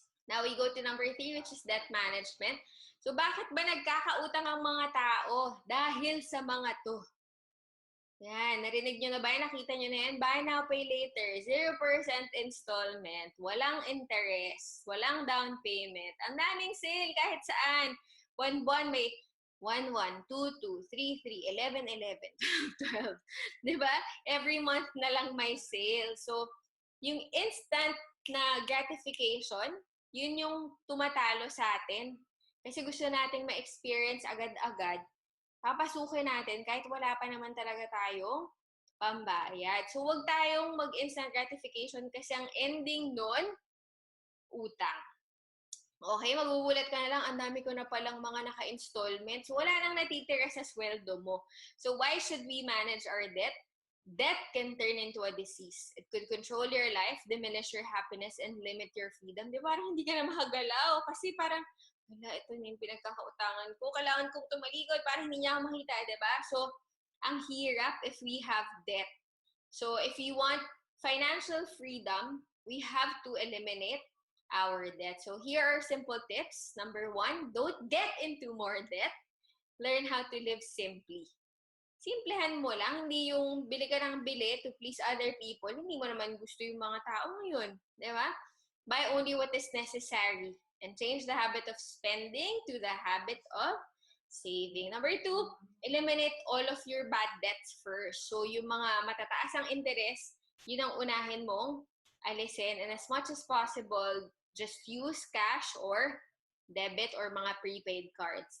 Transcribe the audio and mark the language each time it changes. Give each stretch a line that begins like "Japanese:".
English: Now, we go to number 3, which is debt management.
Filipino: So, bakit ba nagkakautang ang mga tao? Dahil sa mga to. Yan, narinig nyo na ba? Nakita nyo na yan?
English: Buy now, pay later. 0% installment.
Filipino: Walang interest. Walang down payment. Ang daming sale kahit saan. Buwan-buwan may 1, 1, 2, 2, 3, 3, 11, 11, 12. Diba? Every month na lang may sale. So, yung instant na gratification, yun yung tumatalo sa atin. Kasi gusto nating ma-experience agad-agad. Papasukin natin kahit wala pa naman talaga tayong pambayad. So, huwag tayong mag-instant gratification kasi ang ending nun, utang. Okay, magugulat ka na lang, ang dami ko na palang mga naka-installment. So, wala nang natitira sa sweldo mo.
English: So, why should we manage our debt? Debt can turn into a disease. It could control your life, diminish your happiness, and limit your freedom.
Filipino: Di ba? Parang hindi ka na makagalaw. Kasi parang, wala, ito na yung pinagkakautangan ko. Kailangan kong tumalikod para hindi niya ako makita. Di ba? So, ang hirap
English: if we have debt. So, if you want financial freedom, we have to eliminate our debt. So here are simple tips. Number 1, don't get into more debt. Learn how to live simply.
Filipino: Simplehan mo lang, hindi yung bili ka ng bili
English: to please other people.
Filipino: Hindi mo naman gusto yung mga tao ngayon. Di ba?
English: Buy only what is necessary and change the habit of spending to the habit of saving. Number 2, eliminate all of your bad debts first.
Filipino: So yung mga matataas ang interest, yun ang unahin mong alisin.
English: And as much as possible, just use cash or debit or mga prepaid cards.